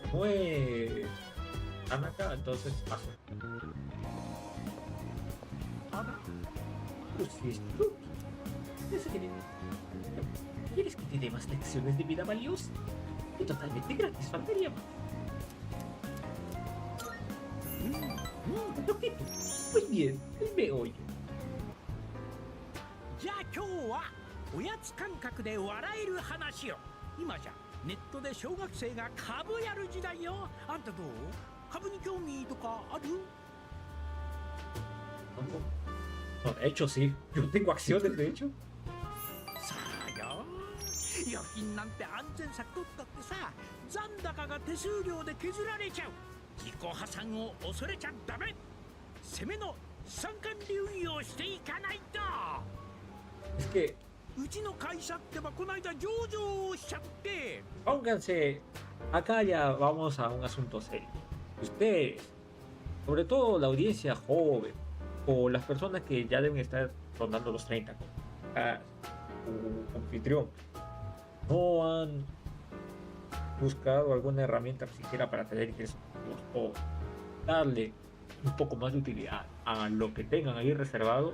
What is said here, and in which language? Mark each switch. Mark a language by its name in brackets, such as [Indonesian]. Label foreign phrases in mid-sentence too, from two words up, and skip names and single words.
[Spanish] Muy... Anaka, entonces paso. Entonces, ¿tú quieres que te dé más lecciones de vida valiosas? Y totalmente gratis, faltaría más. Pues bien, el meollo. [Japanese] じゃあ今日はおやつ感覚で笑える話を。今じゃネットで小学生が株やる時代よ。あんたどう？株に興味とかある？ [Spanish] No, de hecho, sí. Yo tengo acciones, de hecho. [Japanese] さあよ。預金なんて安全策取ったってさ、残高が手数料で削られちゃう。自己破産を恐れちゃダメ。攻めの資産管理運用していかないと。 [Spanish] Es que [Japanese] うちの会社ってばこの間上場しちゃって。 [Spanish] pónganse, acá ya vamos a un asunto serio. Ustedes, sobre todo la audiencia joven o las personas que ya deben estar rondando los 30, su anfitrión, no han buscado alguna herramienta siquiera para tener ingresos o darle un poco más de utilidad a lo que tengan ahí reservado.